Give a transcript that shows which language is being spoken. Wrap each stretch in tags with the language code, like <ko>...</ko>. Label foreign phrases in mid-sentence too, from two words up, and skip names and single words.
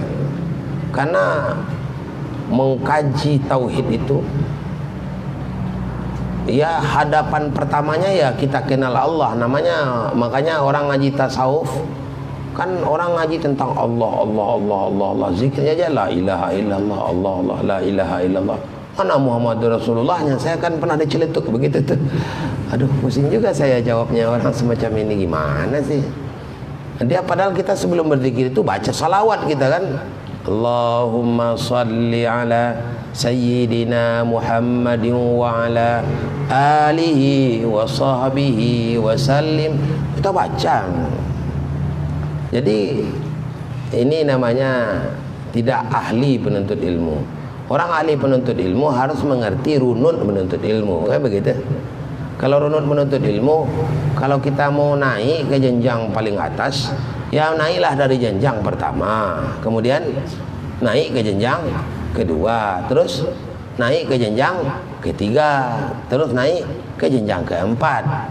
<id>Karena mengkaji tauhid itu, ya hadapan pertamanya ya kita kenal Allah, namanya. Makanya orang ngaji tasawuf kan orang ngaji tentang Allah, zikirnya aja</id> <ar>لا إله إلا الله، الله، لا إله إلا الله.</ar> <id>Mana Muhammadur Rasulullahnya? Saya kan pernah diceletuk begitu tuh. Aduh, pusing juga saya jawabnya, orang semacam ini gimana sih? Dia padahal kita sebelum berzikir itu baca salawat kita, kan.</id> <ar>اللهم صل على سيدنا محمد وعلى آله وصحبه وسلم.</ar> <id>Kita baca. Jadi ini namanya tidak ahli penuntut ilmu. Orang ahli penuntut ilmu harus mengerti runut menuntut ilmu, kayak begitu. Kalau runut menuntut ilmu, kalau kita mau naik ke jenjang paling atas, ya naiklah dari jenjang pertama, kemudian naik ke jenjang kedua, terus naik ke jenjang ketiga, terus naik ke jenjang keempat.</id>